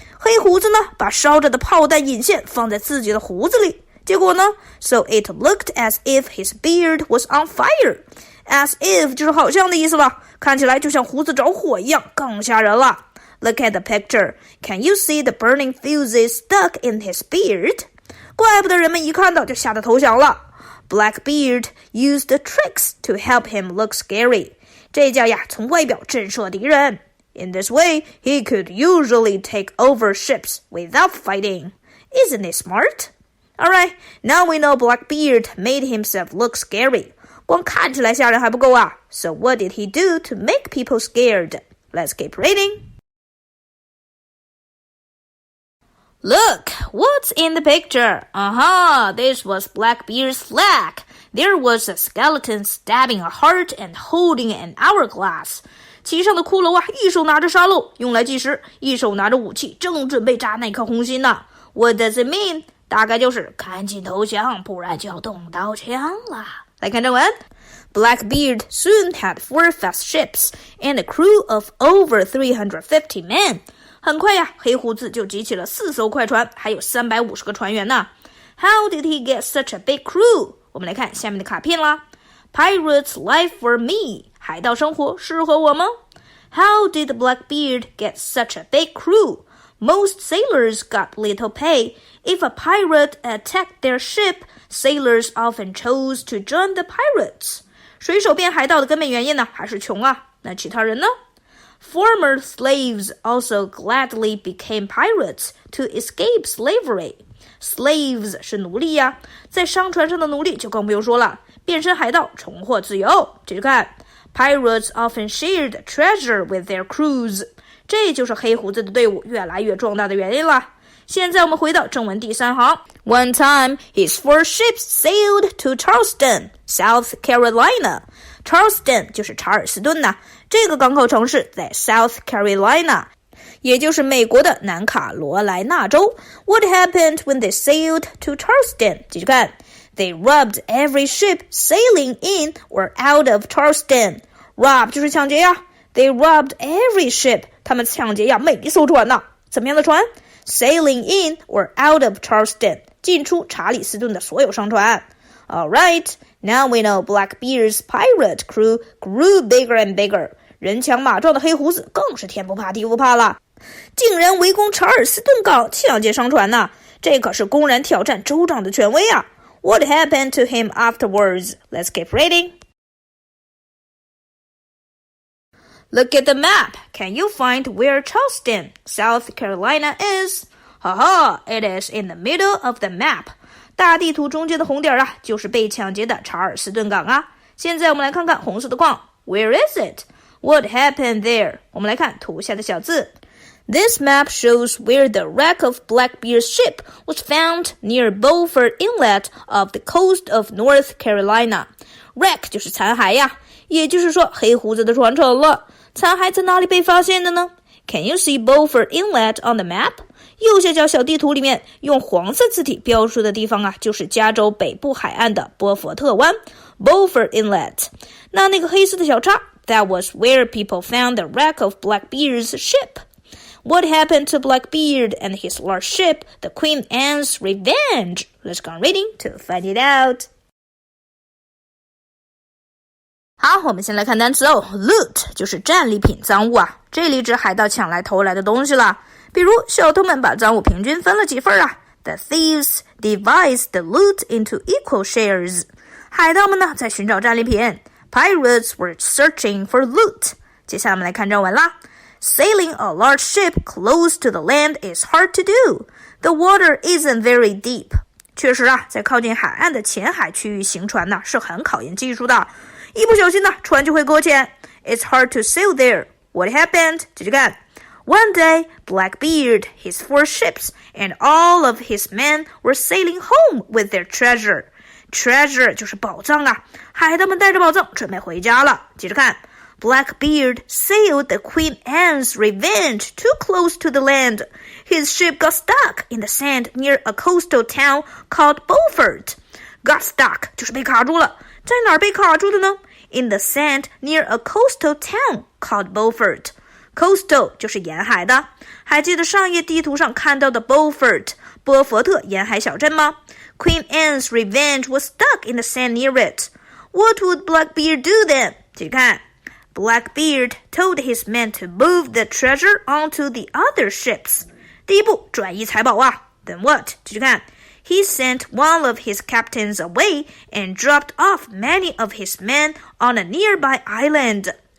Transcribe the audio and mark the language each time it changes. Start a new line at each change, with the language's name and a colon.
Chinese: 黑胡子呢，把烧着的炮弹引线放在自己的胡子里。结果呢
English: ，So it looked as if his beard was on fire. As if
Chinese: 就是好像的意思了，看起来就像胡子着火一样，更吓人了。
English: Look at the picture. Can you see the burning fuses stuck in his beard?
Chinese: 怪不得人们一看到就吓得投降了。
English: Blackbeard used tricks to help him look scary.
Chinese: 这叫呀，从外表震慑敌人。
English: In this way, he could usually take over ships without fighting. Isn't it smart? Alright, now we know Blackbeard made himself look scary.
Chinese: 光看起来吓人还不够啊。
English: So what did he do to make people scared? Let's keep reading. Look, what's in the picture? Aha, this was Blackbeard's flag. There was a skeleton stabbing a heart and holding an hourglass.
Chinese: 其上的骷髅啊，一手拿着沙漏用来计时，一手拿着武器，正准备扎那颗红心呢。
English: What does it mean?
Chinese: 大概就是赶紧投降，不然就要动刀枪了。来看正文。
English: Blackbeard soon had 4 fast ships and a crew of over 350 men.
Chinese: 很快呀，黑胡子就集齐了4艘快船，还有350个船员呢。
English: How did he get such a big crew?
Chinese: 我们来看下面的卡片啦。
English: Pirates life for me.
Chinese: 海盗生活适合我吗？
English: How did Blackbeard get such a big crew? Most sailors got little pay. If a pirate attacked their ship, sailors often chose to join the pirates.
Chinese: 水手变海盗的根本原因呢，还是穷啊。那其他人呢？
English: Former slaves also gladly became pirates to escape slavery.
Chinese: Slaves 是奴隶呀，在商船上的奴隶就更不用说了，变身海盗重获自由。继续看
English: Pirates often shared treasure with their crews.
Chinese: 这就是黑胡子的队伍越来越壮大的原因了。现在我们回到正文第3行。
English: One time, his 4 ships sailed to Charleston, South Carolina.
Chinese: Charleston 就是查尔斯顿呐，这个港口城市在 South Carolina， 也就是美国的南卡罗来纳州。
English: What happened when they sailed to Charleston?
Chinese: 继续看
English: They robbed every ship sailing in or out of Charleston. Rob
Chinese: 就是抢劫呀。
English: They robbed every ship.
Chinese: 他们抢劫呀每一艘船呐。怎么样的船？
English: Sailing in or out of Charleston.
Chinese: 进出查理斯顿的所有商船。
English: Alright, now we know Blackbeard's pirate crew grew bigger and bigger.
Chinese: 人强马壮的黑胡子更是天不怕地不怕了，竟然围攻查尔斯顿港抢劫商船呐，这可是公然挑战州长的权威啊。
English: What happened to him afterwards? Let's keep reading. Look at the map. Can you find where Charleston, South Carolina is? Haha, it is in the middle of the map.
Chinese: 大地图中间的红点啊，就是被抢劫的查尔斯顿港啊。现在我们来看看红色的框
English: Where is it? What happened there?
Chinese: 我们来看图下的小字
English: This map shows where the wreck of Blackbeard's ship was found near Beaufort Inlet of the coast of North Carolina.
Chinese: Wreck 就是残骸呀，也就是说黑胡子的船沉了。残骸在哪里被发现的呢？
English: Can you see Beaufort Inlet on the map?
Chinese: 右下角小地图里面用黄色字体标出的地方啊，就是加州北部海岸的波佛特湾 Beaufort Inlet. 那个黑色的小叉
English: That was where people found the wreck of Blackbeard's ship.What happened to Blackbeard and his large ship, the Queen Anne's Revenge? Let's go on reading to find it out.
Chinese: 好，我们先来看单词哦。 Loot 就是战利品、赃物啊，这里指海盗抢来偷来的东西啦。比如小偷们把赃物平均分了几份啊。
English: The thieves divided the loot into equal shares.
Chinese: 海盗们呢在寻找战利品。
English: Pirates were searching for loot.
Chinese: 接下来我们来看正文啦。
English: Sailing a large ship close to the land is hard to do. The water isn't very deep.
Chinese: 确实啊，在靠近海岸的浅海区域行船呢，是很考验技术的。一不小心呢，船就会搁浅。
English: It's hard to sail there. What happened?
Chinese: 继续看。
English: One day, Blackbeard, his 4 ships, and all of his men were sailing home with their treasure.
Chinese: Treasure 就是宝藏啊，海盗们带着宝藏准备回家了。接着看。
English: Blackbeard sailed the Queen Anne's Revenge too close to the land. His ship got stuck in the sand near a coastal town called Beaufort.
Chinese: Got stuck 就是被卡住了，在哪儿被卡住的呢？
English: In the sand near a coastal town called Beaufort.
Chinese: Coastal 就是沿海的，还记得上页地图上看到的 Beaufort 波佛特沿海小镇吗？
English: Queen Anne's Revenge was stuck in the sand near it. What would Blackbeard do then?
Chinese: 继续看。
English: Blackbeard told his men to move the treasure onto the other ships.
Chinese: 第一步，转移财宝啊。
English: Then what?
Chinese: 继续看。
English: He sent one of his captains away and dropped off many of his men on a nearby island.